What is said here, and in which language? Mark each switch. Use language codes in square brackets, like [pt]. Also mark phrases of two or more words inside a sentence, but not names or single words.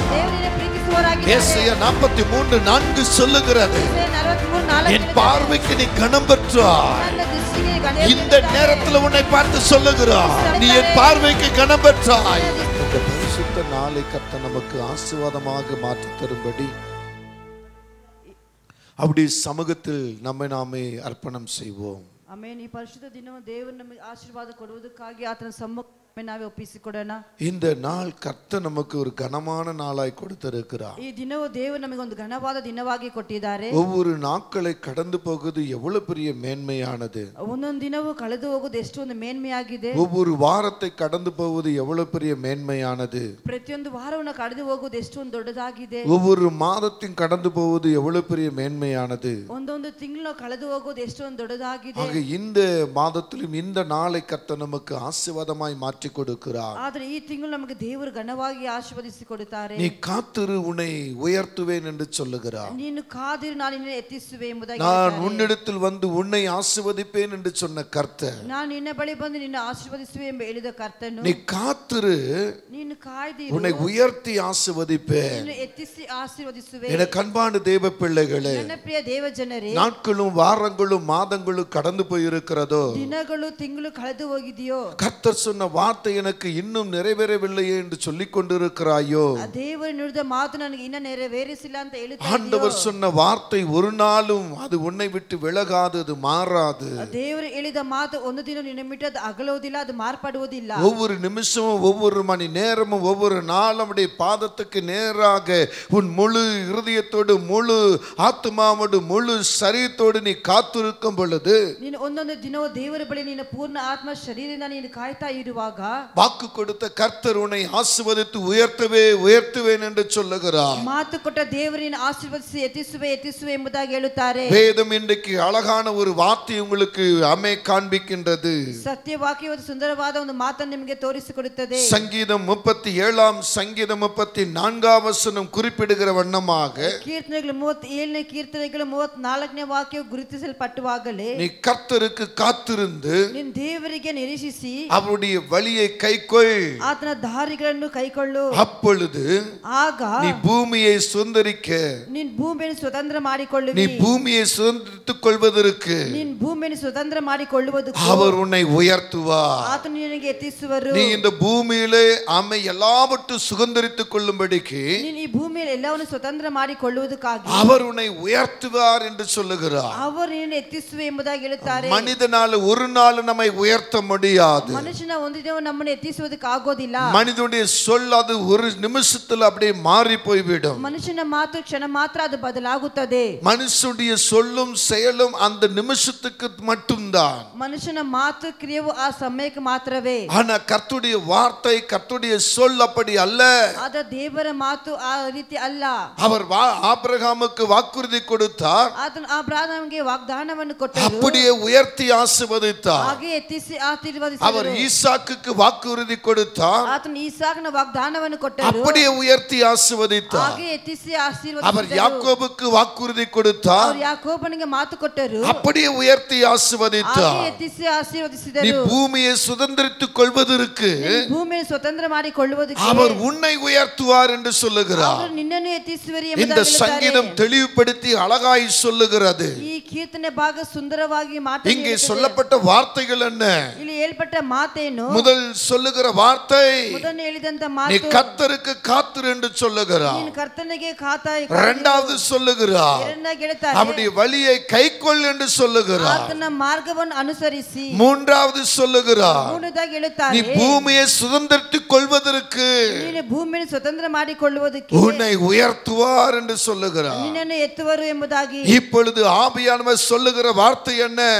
[ta] ஏசாயா 43:4 சொல்லுகிறது, என் பார்வைக்கு நீ கனம் பெற்றாய். இந்த நேரத்தில் உன்னை பார்த்து சொல்லுகிறார், நீ என் பார்வைக்கு கனம் பெற்றாய். இந்த பரிசுத்த நாளை கர்த்தர் நமக்கு ஆசீர்வாதமாக மாற்றி தரும்படி அப்படி சமூகத்தில் நம்மை நாமே அர்ப்பணம் செய்வோம். [kn] ಆಮೆನ್. ಈ ಪರಿಶುದ್ಧ ದಿನವನ್ನು ದೇವರು ನಮಗೆ ಆಶೀರ್ವಾದ ಕೊಡುವುದಕ್ಕಾಗಿ ಆತನ ಸಮ್ಮುಖ ನಾವು ಒಪ್ಪಿಸಿಕೊಡೋಣ. [ta] இந்த நாள் கர்த்தர் நமக்கு ஒரு கனமான நாளாய் கொடுத்திருக்கிறார். [kn] ಈ ದಿನವು ದೇವರು ನಮಗೆ ಒಂದು ಘನವಾದ ದಿನವಾಗಿ ಕೊಟ್ಟಿದ್ದಾರೆ. [ta] ஒவ்வொரு நாட்களை கடந்து போகுது எவ்வளவு பெரிய மேன்மையானது. [kn] ಒಂದೊಂದು ದಿನವೂ ಕಳೆದು ಹೋಗುವುದು ಎಷ್ಟೊಂದು ಮೇನ್ಮೆಯಾಗಿದೆ. [ta] ஒவ்வொரு வாரத்தை கடந்து போவது எவ்வளவு பெரிய மேன்மையானது. [kn] ಪ್ರತಿಯೊಂದು ವಾರವನ್ನು ಕಳೆದು ಹೋಗುವುದು ಎಷ್ಟೊಂದು ದೊಡ್ಡದಾಗಿದೆ. [ta] ஒவ்வொரு மாதத்தையும் கடந்து போவது எவ்வளவு பெரிய மேன்மையானது. [kn] ಒಂದೊಂದು ತಿಂಗಳು ಕಳೆದು ಹೋಗುವುದು ಎಷ್ಟೊಂದು ದೊಡ್ಡದಾಗಿದೆ. [ta] ஆக இந்த மாதத்திலும் இந்த நாளை கர்த்தர் நமக்கு ஆசீர்வாதமாய் மாற்றி கொடுக்கிறார். [kn] ಆದರೆ ಈ ತಿಂಗಳು ನಮಗೆ ದೇವರು ಘನವಾಗಿ ಆಶೀರ್ವದಿಸಿ ಕೊಡುತ್ತಾರೆ. [ta] நீ காத்திரு, உன்னை உயர்த்துவேன் என்று சொல்லுகிறார். [kn] ನೀನು ಕಾದಿರು, ನಾನು ನಿನ್ನನ್ನು ಎತ್ತಿಸುವೆ ಎಂಬುದಾಗಿ [ta] நான் உன்னிடத்தில் வந்து உன்னை ஆசீர்வதிப்பேன் என்று சொன்ன கர்த்தர், [kn] ನಾನು ನಿನ್ನ ಬಳಿ ಬಂದು ನಿನ್ನ ಆಶೀರ್ವದಿಸುವೆ ಎಂಬ ಹೇಳಿದ ಕರ್ತನು, [ta] நீ காத்திரு, [kn] ನೀನು ಕಾಯ್ದಿರು, [ta] உன்னை உயர்த்தி ஆசீர்வதிப்பேன். [kn] ನಿನ್ನ ಎತ್ತಿಸಿ ಆಶೀರ್ವದಿಸುವೆ. [ta] எனக்கு அன்பான தேவ பிள்ளைகளே, [kn] ನನ್ನ ಪ್ರಿಯ ದೇವ ಜನರೇ, [ta] நாட்களும் வாரங்களும் மாதங்களும் கடந்து போயிருக்கிறதோ, [kn] ದಿನಗಳು ತಿಂಗಳು ಕಳೆದು ಹೋಗಿದೆಯೋ, [ta] கர்த்தர் சொன்ன வார்த்தை எனக்கு இன்னும் நிறைவேறவில்லையே என்று சொல்லிக் கொண்டிருக்கிறாயோ, [kn] ದೇವರು ನುಡಿದ ಮಾತು ನನಗೆ ಇನ್ನ ನೆರವೇರಿಸಿಲ್ಲ ಅಂತ ಹೇಳುತ್ತಾ [ta] ஆண்டவர் சொன்ன வார்த்தை ஒரு நாளும் அது உன்னை விட்டு விலகாது, அது மாறாது. [kn] ದೇವರು ಹೇಳಿದ ಮಾತು ಒಂದು ದಿನ ನಿನ್ನ ಬಿಟ್ಟು ಅದು ಅಗಲುವುದಿಲ್ಲ, ಅದು ಮಾರ್ಪಡುವುದಿಲ್ಲ. [ta] ஒவ்வொரு நிமிஷமும் ஒவ்வொரு மணி நேரமும் ஒவ்வொரு நாளும் உடைய பாதத்துக்கு நேராக உன் முழு இருதயத்தோடு முழு ஆத்மாவோடு முழு சரீரத்தோடு நீ காத்திருக்கும் பொழுது, [kn] ನೀನು ಒಂದೊಂದು ದಿನವೂ ದೇವರ ಬಳಿ ನಿನ್ನ ಪೂರ್ಣ ಆತ್ಮ ಶರೀರದಿಂದ ನೀನು ಕಾಯ್ತಾ ಇರುವಾಗ, [ta] வாக்கு கொடுத்த கர்த்தர் உன்னை ஆசீர்வதித்து உயர்த்துவேன் என்று சொல்லுகிறார். [kn] ಮಾತು ಕೊಟ್ಟ ದೇವರು ನಿನ್ನ ಆಶೀರ್ವದಿಸಿ ಎತ್ತಿಸುವೆ ಎಂಬುದಾಗಿ ಹೇಳುತ್ತಾರೆ. [ta] வேதம் இன்றைக்கு அழகான ஒரு வார்த்தை உங்களுக்கு காண்பிக்கின்றது. [kn] ಸತ್ಯವಾಕ್ಯ ಒಂದು ಸುಂದರವಾದ ಒಂದು ಮಾತನ್ನು ನಿಮಗೆ ತೋರಿಸಿಕೊಡುತ್ತದೆ. [ta] சங்கீதம் 37 சங்கீதம் 34 வசனம் குறிப்பிடுகிற வண்ணமாக, [kn] ಕೀರ್ತನೆಗಳು 37ನೇ ಕೀರ್ತನೆಗಳು 34ನೇ ವಾಕ್ಯವು ಗುರುತಿಸಲ್ಪಟ್ಟವಾಗಲೇ, [ta] நீ கர்த்தருக்கு காத்திருந்து [kn] ನಿನ್ನ ದೇವರಿಗೆ ನಿರೀಕ್ಷಿಸಿ [ta] அவருடைய வழியை கைக்கொள், [kn] ಆತನ ದಾರಿಗಳನ್ನು ಕೈಕೊಳ್ಳು, [ta] அப்பொழுது [kn] ಆಗ [ta] நீ பூமியை சுதந்தரிக்க, [kn] ನಿನ್ನ ಭೂಮಿಯನ್ನು ಸ್ವತಂತ್ರ [ta] நீ [kn] ಮಾಡಿಕೊಳ್ಳುವಿ, [ta] பூமியை சுதந்திரித்துக் கொள்வதற்கு [kn] ನಿನ್ನ ಭೂಮಿಯನ್ನು ಸ್ವತಂತ್ರ ಮಾಡಿಕೊಳ್ಳುವುದಕ್ಕೆ [ta] அவர் உன்னை உயர்த்துவார். [kn] ಆತನು ನಿನಗೆ ಎತ್ತಿಸುವರು. [ta] நீ இந்த பூமியிலே ஆமை எல்லாவற்றும் சுதந்திரித்துக் கொள்ளும்படிக்கு [kn] ನೀನು ಈ ಭೂಮಿಯಲ್ಲಿ ಎಲ್ಲವನ್ನು ಸ್ವತಂತ್ರ ಮಾಡಿಕೊಳ್ಳುವುದಕ್ಕಾಗಿ [ta] அவர் உன்னை உயர்த்துவார் என்று சொல்லுகிறார். [kn] ಅವರು ನಿನ್ನನ್ನು ಎತ್ತಿಸುವೆ ಎಂಬುದಾಗಿ ಹೇಳುತ್ತಾರೆ. [ta] மனிதனால ஒரு நாள் நம்மை உயர்த்த முடியாது. [kn] ಮನುಷ್ಯನ ಒಂದು ದಿನ ನಮ್ಮನ್ನು ಎತ್ತಿಸುವುದಕ್ಕೆ ಆಗೋದಿಲ್ಲ. [ta] மனிதனுடைய சொல் அது ஒரு நிமிஷத்தில் அப்படியே மாறி போய்விடும். [kn] ಮನುಷ್ಯನ ಮಾತು ಕ್ಷಣ ಮಾತ್ರ ಅದು ಬದಲಾಗುತ್ತದೆ. [ta] மனுஷனுடைய சொல்லும் செயலும் அந்த நிமிஷத்துக்கு மட்டும்தான். [kn] ಮನುಷ್ಯನ ಮಾತು ಕ್ರಿಯೆಯು ಆ ಸಮಯಕ್ಕೆ ಮಾತ್ರವೇ. [ta] ஆனா கர்த்தருடைய வார்த்தை, கர்த்தருடைய சொல் அப்படி அல்ல. [kn] ಆದ ದೇವರ ಮಾತು ಆ ರೀತಿ ಅಲ್ಲ. [ta] அவர் ஆபிரகாமுக்கு வாக்குறுதி கொடுத்தார், [kn] ಆತನು ಅಬ್ರಹಾಮನಿಗೆ ವಾಗ್ದಾನವನ್ನು ಕೊಟ್ಟರು, [ta] அப்படியே உயர்த்தி ஆசீர்வதித்தார். [kn] ಹಾಗೆ ಎತ್ತಿಸಿ ಆಶೀರ್ವದಿಸಿದರು. [ta] அவர் ஈசாக்குக்கு வாக்குறுதி கொடுத்தார், [kn] ಆತನು ಈಸಾಕನ ವಾಗ್ದಾನವನ್ನು ಕೊಟ್ಟರು, [ta] அப்படியே உயர்த்தி ஆசீர்வதித்தார். [kn] ಹಾಗೆ ಎತ್ತಿಸಿ [ta] அவர் [kn] ಆಶೀರ್ವದಿಸಿದರು. [ta] யாக்கோபுக்கு வாக்குறுதி கொடுத்தார், [kn] ಅವರು ಯಾಕೋಬನಿಗೆ ಮಾತು ಕೊಟ್ಟರು, [ta] அப்படியே உயர்த்தி ஆசீர்வதித்தார். [kn] ಹಾಗೆ ಎತ್ತಿಸಿ [ta] நீ [kn] ಆಶೀರ್ವದಿಸಿದರು. [ta] பூமியை சுதந்திரித்துக் கொள்வதற்கு [kn] ಭೂಮಿಯನ್ನು ಸ್ವತಂತ್ರ ಮಾಡಿಕೊಳ್ಳುವುದಕ್ಕೆ [ta] அவர் உன்னை உயர்த்துவார் என்று சொல்லுகிறார். [kn] ಅವರು ನಿನ್ನನ್ನು ಎತ್ತಿಸುವರು [ta] இந்த [kn] ಎಂಬುದಾಗಿ [ta] சங்கீதம் தெளிவுபடுத்தி அழகாய் சொல்லுகிறது. [kn] ಈ ಕೀರ್ತನೆ ಭಾಗ ಸುಂದರವಾಗಿ [ta] இங்கே சொல்லப்பட்ட வார்த்தைகள் என்ன? [kn] ಇಲ್ಲಿ ಹೇಳ್ಪಟ್ಟ ಮಾತೇನು? [ta] முதல் சொல்லுகிற வார்த்தை, [kn] ಮೊದಲು ಹೇಳಿದಂತ [ta] நீ [kn] ಮಾತು, [ta] கர்த்தருக்கு காத்திரு என்று சொல்லுகிறார். [kn] ನೀನು ಕರ್ತನಿಗೆ ಕಾತಾಯಿ. [ta] இரண்டாவது சொல்லுகிறார், [kn] ಎರಡನೇಗೆ ಹೇಳ್ತಾರೆ, [ta] அவருடைய வழியை கைக்கொள் என்று சொல்லுகிறார். [kn] ಆತನ ಮಾರ್ಗವನ್ನು ಅನುಸರಿಸಿ. [ta] மூன்றாவது சொல்லுகிறார், [kn] ಮೂರನೇದಾಗಿ [ta] நீ [kn] ಹೇಳುತ್ತಾರೆ, [ta] பூமியை சுதந்திரித்துக் கொள்வதற்கு [kn] ನೀನು ಭೂಮಿಯನ್ನು ಸ್ವತಂತ್ರ ಮಾಡಿಕೊಳ್ಳುವುದಕ್ಕೆ [ta] உன்னை உயர்த்துவார் என்று சொல்லுகிறார். [kn] ನಿನ್ನನ್ನು ಎತ್ತುವರು ಎಂಬುದಾಗಿ. [ta] இப்பொழுது ஆவியானவர் சொல்லுகிற வார்த்தை என்ன?